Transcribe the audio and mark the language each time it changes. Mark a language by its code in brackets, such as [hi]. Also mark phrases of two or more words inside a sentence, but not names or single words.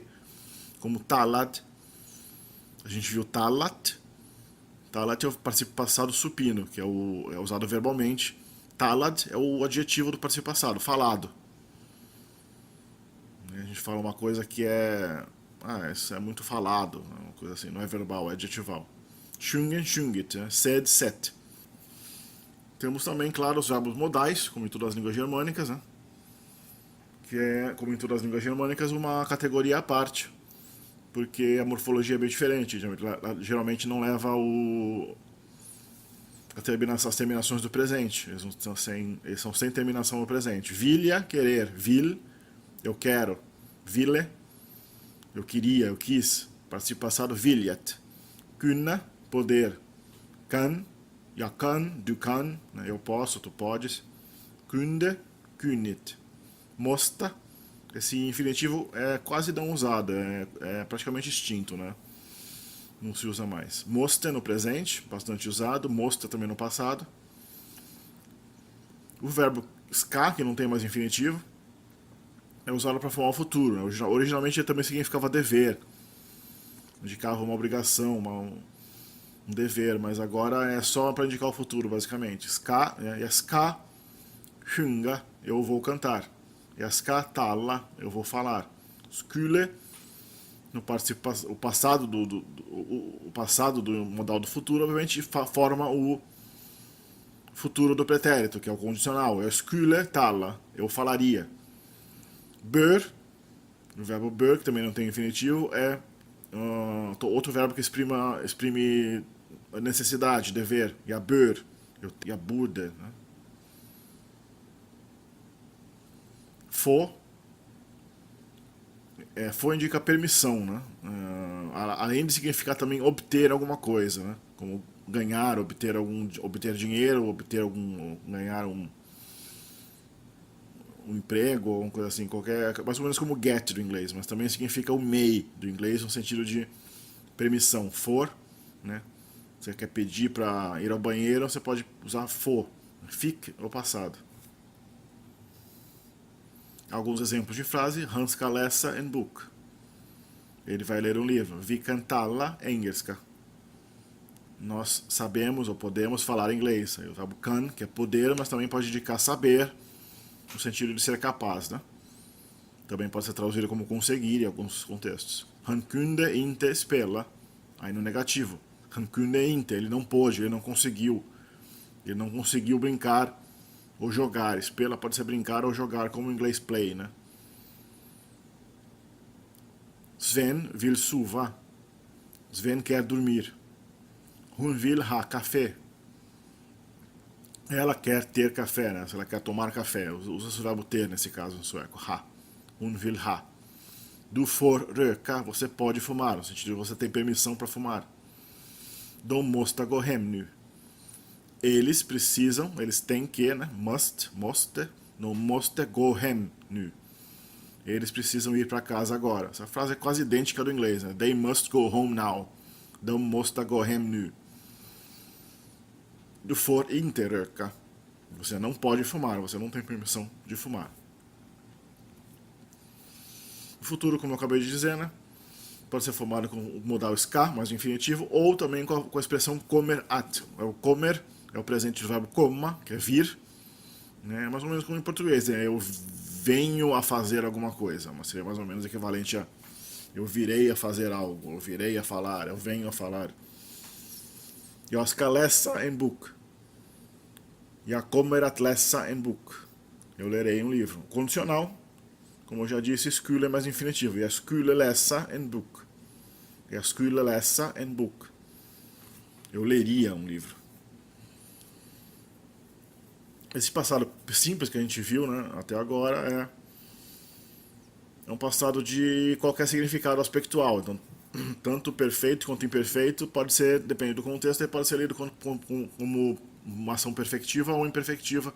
[pt] Como talad, a gente viu talat. Talat é o particípio passado supino, que é usado verbalmente. Talad é o adjetivo do particípio passado, falado. A gente fala uma coisa que isso é muito falado, uma coisa assim, não é verbal, é adjetival. [sv] Sjungen, sjungit, sed, set. [pt] Temos também, claro, os verbos modais, como em todas as línguas germânicas, né? Que é, como em todas as línguas germânicas, uma categoria à parte, porque a morfologia é bem diferente. Geralmente não leva as terminações do presente. Eles são sem terminação no presente. Vilja, querer. Vil, eu quero. Ville, eu queria, eu quis. Particípio passado, [sv] viljet. Kunna, poder. Kan, jag kan, du kan. [pt] Eu posso, tu podes. [sv] Kunde, kunnit. [pt] Måste, esse infinitivo é quase não usado, é praticamente extinto, né? Não se usa mais. Måste no presente, bastante usado. Måste também no passado. O verbo ska, que não tem mais infinitivo, é usado para formar o futuro. Né? Originalmente ele também significava dever. Indicava uma obrigação, um dever, mas agora é só para indicar o futuro, basicamente. [sv] Ska, ska, sjunga, [pt] eu vou cantar. [sv] Jag ska tala, [pt] eu vou falar. Skulle, o passado do modal do futuro, obviamente, forma o futuro do pretérito, que é o condicional. [sv] Eu skulle tala, [pt] eu falaria. Bör, o verbo bör, que também não tem infinitivo, é outro verbo que exprime necessidade, dever. [sv] Jag bör, jag borde, [pt] né? For indica permissão, né? Além de significar também obter alguma coisa, né? Como ganhar, obter dinheiro, ganhar um um emprego ou uma coisa assim, qualquer, mais ou menos como get do inglês, mas também significa o may do inglês no sentido de permissão. For, né? Você quer pedir para ir ao banheiro, você pode usar for. Fique é o passado. Alguns exemplos de frase: [sv] Han ska läsa en bok. [pt] Ele vai ler um livro. [sv] Vi kan tala engelska. [pt] Nós sabemos ou podemos falar inglês. Aí o verbo kan, que é poder, mas também pode indicar saber, no sentido de ser capaz, né? Também pode ser traduzido como conseguir em alguns contextos. [sv] Han kunde inte spela. [pt] Aí no negativo. [sv] Han kunde inte, [pt] ele não pôde, ele não conseguiu. Ele não conseguiu brincar ou jogar. Spela pode ser brincar ou jogar, como em inglês play, né? [sv] Sven vill sova. [pt] Sven quer dormir. [sv] Hon vill ha café. [pt] Ela quer ter café, né? Se ela quer tomar café. Usa o verbo ter nesse caso em sueco. [sv] Ha. Hon vill ha. Du får röka. [pt] Você pode fumar. No sentido de você tem permissão para fumar. [sv] De måste gå hem nu. [pt] Eles precisam, eles têm que, né? Must, [sv] måste. De måste gå hem nu. [pt] Eles precisam ir para casa agora. Essa frase é quase idêntica do inglês, né? [en] They must go home now. [sv] De måste gå hem nu. Du får inte röka. [pt] Você não pode fumar, você não tem permissão de fumar. O futuro, como eu acabei de dizer, né? Pode ser formado com o modal ska, mais infinitivo, ou também com a expressão [sv] kommer att. [pt] O kommer é o presente do verbo komma, que é vir, né? Mais ou menos como em português, né? Eu venho a fazer alguma coisa, mas seria mais ou menos equivalente a eu virei a fazer algo, eu virei a falar, eu venho a falar. [sv] Jag ska läsa en bok. Jag kommer att läsa en bok. [pt] Eu lerei um livro. Condicional, como eu já disse, skulle é mais infinitivo. [sv] Jag skulle läsa en bok. Jag skulle läsa en bok. [pt] Eu leria um livro. Esse passado simples que a gente viu, né, até agora é um passado de qualquer significado aspectual. Então, tanto perfeito quanto imperfeito pode ser, depende do contexto, ele pode ser lido como uma ação perfectiva ou imperfectiva.